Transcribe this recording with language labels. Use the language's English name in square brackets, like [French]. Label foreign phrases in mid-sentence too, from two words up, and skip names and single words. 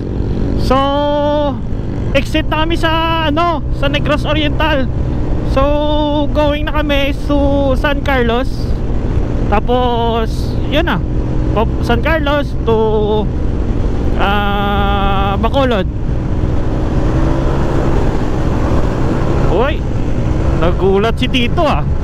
[Filipino] So exit na kami sa sa Negros Oriental. So going na kami to San Carlos. Tapos yun na, San Carlos to Bacolod. Uy, nagulat si Tito ah.